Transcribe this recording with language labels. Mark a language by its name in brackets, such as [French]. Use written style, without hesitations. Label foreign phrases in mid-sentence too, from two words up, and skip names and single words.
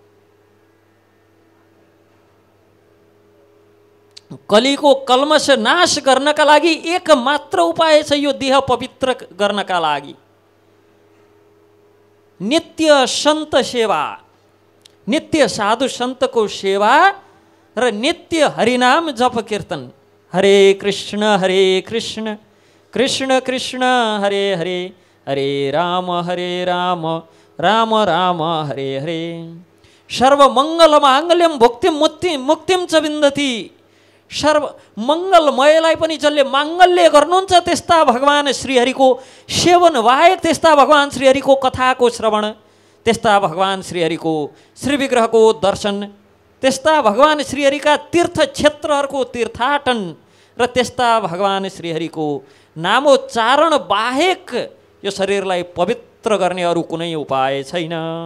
[Nepali] कलीको कल्मष नाश गर्नका लागि एक मात्र उपाय छ यो देह पवित्र गर्नका लागि। नित्य सन्त सेवा, नित्य साधु सन्तको सेवा र नित्य हरिनाम जप कीर्तन। [Sanskrit] हरे कृष्ण कृष्ण कृष्ण हरे हरे, हरे राम राम राम हरे हरे। सर्वमङ्गल माङ्गल्यम भुक्तिम मुक्तिम च विन्दति। [Nepali] सर्व मङ्गलमयलाई पनि जसले माङ्गल्य गर्नुहुन्छ त्यस्ता भगवान् श्रीहरिको सेवन बाहेक, त्यस्ता भगवान् श्रीहरिको कथाको श्रवण, त्यस्ता भगवान् श्रीहरिको श्रीविग्रहको दर्शन, त्यस्ता भगवान् श्रीहरिका तीर्थ क्षेत्रहरूको तीर्थाटन र त्यस्ता भगवान् श्रीहरिको नामोच्चारण बाहेक यो शरीरलाई पवित्र गर्ने अरू कुनै उपाय छैन।